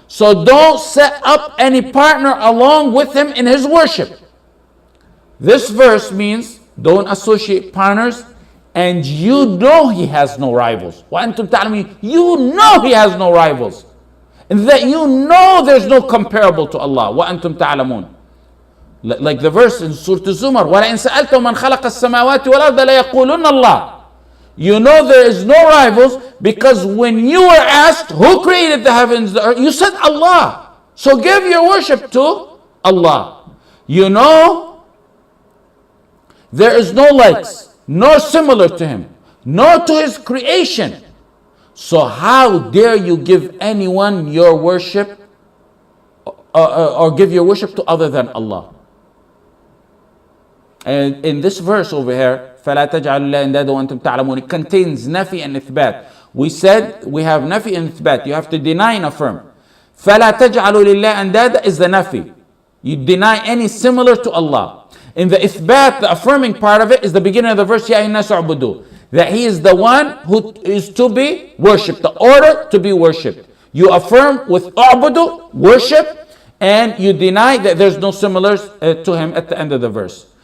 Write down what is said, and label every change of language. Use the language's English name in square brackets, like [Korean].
[English] So don't set up any partner along with Him in His worship. This verse means don't associate partners, and you know He has no rivals. [Arabic] وَأَنْتُمْ تَعْلَمُونَ. [English] You know He has no rivals. And that you know there's no comparable to Allah. [Arabic] وَأَنْتُمْ تَعْلَمُونَ. [English] Like the verse in Surah Zumar, [Arabic] وَلَئِنْ سَأَلْتَهُمْ مَنْ خَلَقَ السَّمَاوَاتِ وَالْأَرْضَ لَيَقُولُنَّ اللَّهُ. [English] You know there is no rivals because when you were asked who created the heavens, the earth, you said Allah. So give your worship to Allah. You know there is no likes, nor similar to Him, nor to His creation. So how dare you give anyone your worship or give your worship to other than Allah? And in this verse over here, [Arabic] فَلَا تَجْعَلُوا اللَّهَ أَنْدَادًا وَأَنْتُمْ تَعْلَمُونَ, [English] it contains nafi and ithbat. We said we have nafi and ithbat. You have to deny and affirm. [Arabic] فَلَا تَجْعَلُوا لِلَّهِ أَنْدَادًا [English] is the nafi. You deny any similar to Allah. In the ithbat, the affirming part of it is the beginning of the verse, [Arabic] يَا النَّاسُ اعْبُدُوا, [English] that He is the one who is to be worshipped, the order to be worshipped. You affirm with a'budu, worship, and you deny that there's no similars to Him at the end of the verse.